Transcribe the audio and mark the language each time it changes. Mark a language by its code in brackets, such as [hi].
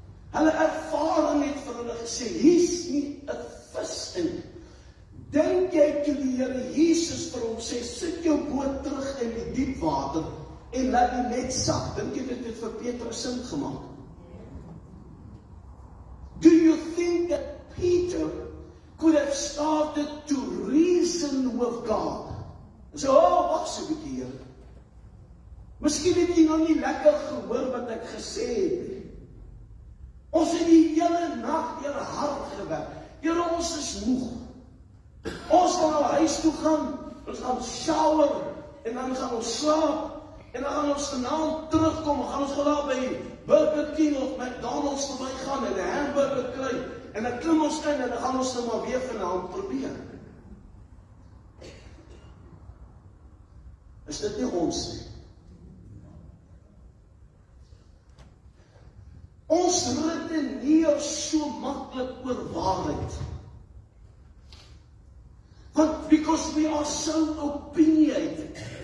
[af] Hulle ervaring het vir hulle gesê, hier's nie 'n vis in. Dink jy toe die Here Jesus vir hom sê, sit jou boot terug in die diep water en laat die net sak, dink jy dit het vir Petrus sin gemaak? [en] Do you think that Peter could have started to reason with God? [af] So, wag so 'n bietjie, Here. Miskien het jy nog nie lekker gehoor wat ek gesê het nie. Ons het die hele nag deur hard gewerk. Here, ons is moeg. Ons gaan na huis toe gaan, ons gaan shower, en dan gaan ons slaap, en dan gaan ons vanaand terugkom, gaan ons gaan daar by Burger King of McDonald's verby gaan, en 'n antwoorde kry. En dan klim ons in en dan gaan ons nou maar weer vanaand probeer. Is dit nie ons nie? Ons redeneer so maklik oor waarheid. Want [en] because we are so opinionated.